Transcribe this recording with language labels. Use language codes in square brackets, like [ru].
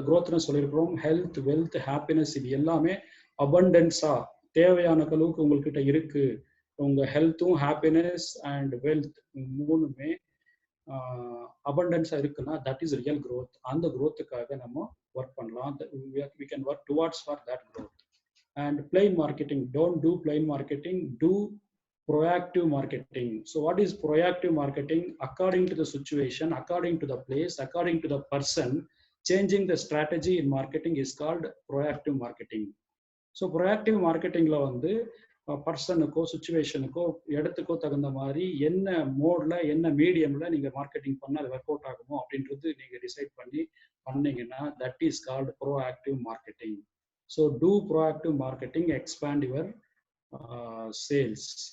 [ta] க்ரோத்னு சொல்லியிருக்கிறோம், health, wealth, happiness, இது எல்லாமே அபண்டன்ஸாக தேவையான அளவுக்கு உங்கள்கிட்ட இருக்கு. உங்கள் ஹெல்த்தும் ஹாப்பினஸ் அண்ட் வெல்த் மூணுமே abundance இருக்குன்னா [en] that is real growth. [ta] அந்த growthக்காக நம்ம ஒர்க் பண்ணலாம். [en] we can work towards for that growth. And plain marketing, don't do plain marketing, do proactive marketing. So what is proactive marketing? According to the situation, according to the place, according to the person, changing the strategy in marketing is called proactive marketing. [ta] So proactive marketingல வந்து பர்சனுக்கோ சுச்சுவேஷனுக்கோ இடத்துக்கோ தகுந்த மாதிரி என்ன மோட்ல என்ன மீடியம்ல நீங்க marketing பண்ணா அது work out ஆகுமோ அப்படின்றது நீங்க டிசைட் பண்ணி பண்ணீங்கன்னா [en] That is called proactive marketing. So do proactive marketing, expand your sales.